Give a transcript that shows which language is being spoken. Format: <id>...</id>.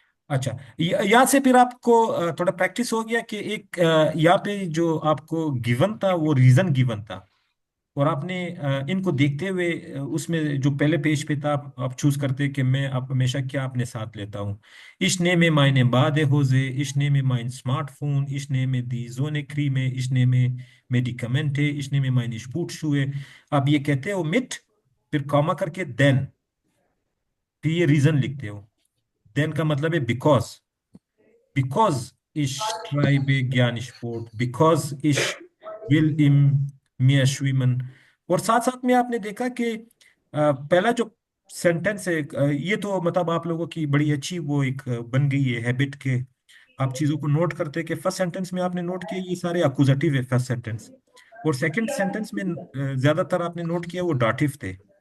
<hi>अच्छा, यहाँ से फिर आपको थोड़ा प्रैक्टिस हो गया कि एक यहाँ पे जो आपको गिवन था वो रीजन गिवन था, और आपने इनको देखते हुए उसमें जो पहले पेज पे था आप चूज करते कि मैं आप हमेशा क्या अपने साथ लेता हूँ।</hi> <de>Ich nehme meine Badehose, ich nehme mein Smartphone, ich nehme die Sonnencreme, ich nehme Medikamente, ich nehme meine Sportschuhe।</de> <hi>आप ये कहते हो मिट, फिर कॉमा करके देन, फिर ये रीजन लिखते हो। देन का मतलब है because</hi> <de>ich treibe gerne Sport,</de> <en>because</en> <de>ich will im Meer schwimmen।</de> <hi>और साथ साथ में आपने देखा कि पहला जो सेंटेंस है, ये तो मतलब आप लोगों की बड़ी अच्छी वो एक बन गई है हैबिट के, आप चीजों को नोट करते हैं कि फर्स्ट सेंटेंस में आपने नोट किया ये सारे अक्यूजेटिव है फर्स्ट सेंटेंस, और सेकंड सेंटेंस में ज्यादातर आपने नोट किया वो डाटिव थे।</hi>